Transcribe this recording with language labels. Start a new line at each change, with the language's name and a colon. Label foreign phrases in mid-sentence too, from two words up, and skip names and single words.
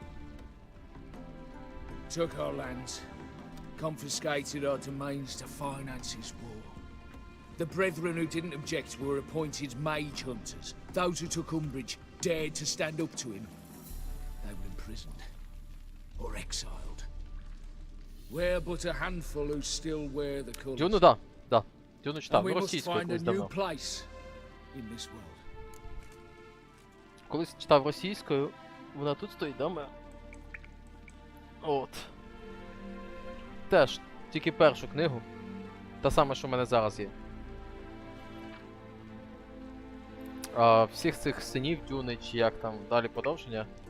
English: Took our lands, confiscated our domains to finance his war. The brethren who didn't object were appointed mage hunters. Those who took umbrage dared to stand up to him. They were imprisoned or exiled. We're but a handful who still wear the colours.
Ukrainian: Дюну, да. Дюну
English: And
Ukrainian: читав,
English: we must
Ukrainian: російською
English: find a
Ukrainian: колись
English: new
Ukrainian: давно.
English: place in this world.
Ukrainian: Колись читав російською, вона тут стоїть, да, ми? От. Теж, тільки першу книгу. Та саме, що в мене зараз є. Всіх цих синів Дюни, чи як там далі продовження.